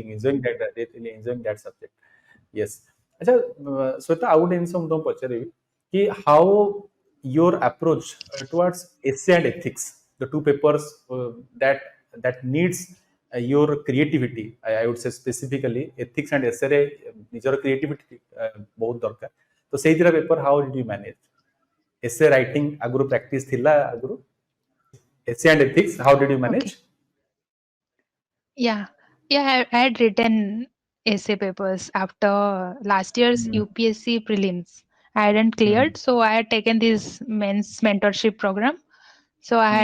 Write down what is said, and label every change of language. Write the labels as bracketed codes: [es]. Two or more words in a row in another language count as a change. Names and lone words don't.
[en] really enjoying that subject. Yes. अच्छा, Sweta, I would in some [or] ପଚାରିବି କି [en] how your approach towards essay and ethics, the two papers that needs your creativity. I would say specifically ethics and essay [or] ରେ ନିଜର creativity ବହୁତ ଦରକାର. ତ ସେଇଥିର [en] paper how did you manage? Essay writing [or] ଆଗରୁ practice ଥିଲା ଆଗରୁ? [en] Essay and ethics, how did you manage? Okay. Yeah. Yeah. I had written essay papers after last year's Hmm. UPSC prelims. I hadn't Hmm. cleared, so I had taken this men's mentorship program. So I